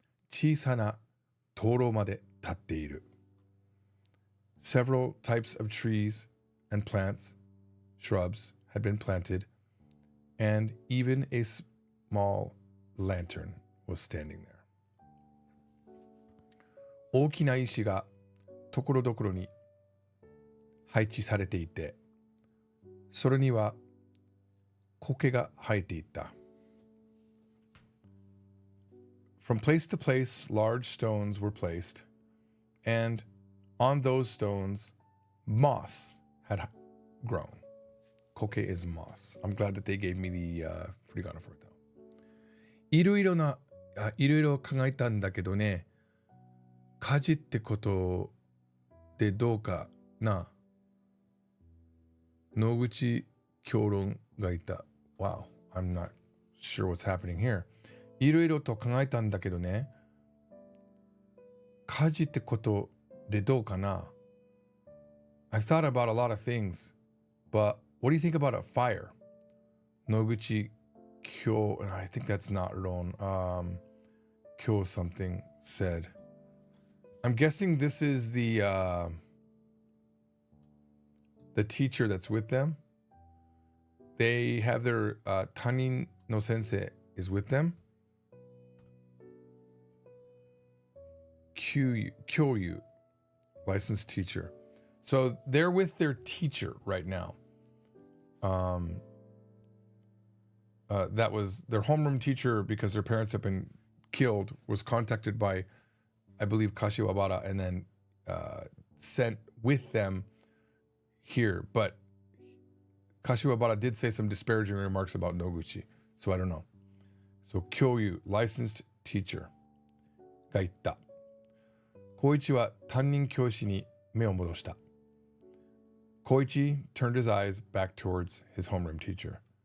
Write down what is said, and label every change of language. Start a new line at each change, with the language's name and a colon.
Japanese: Chisana toro made tatteiru.
English: Several types of trees and plants shrubs had been planted, and even a small lantern was standing there.
Japanese: 大きな石がところどころに配置されていて、それには苔が生えていた。
English: From place to place, large stones were placed, and on those stones, moss had grown. Koke is moss. I'm glad that they gave me the furigana for it though.
Japanese: いろいろ考えたんだけどね。火事ってことでどうかな。野口評論がいた。
English: Wow, I'm not sure what's happening here.
Japanese: いろいろと考えたんだけどね。火事ってことでどうかな。
English: I've thought about a lot of things, but what do you think about a fire? 野口kyo, I think that's not Ron. Kyo something said. I'm guessing this is the teacher that's with them. They have their
Japanese: Tanin no sensei
English: is with them. Kyoryu, licensed teacher. So they're with their teacher right now. That was their homeroom teacher because their parents have been killed, was contacted by, I believe, Kashiwabara, and then sent with them here. But Kashiwabara did say some disparaging remarks about Noguchi, so I don't know. So Kyoryu, licensed teacher,
Japanese: が言った。光一は担任教師に目を戻した。
English: Koichi turned his eyes back towards his homeroom teacher.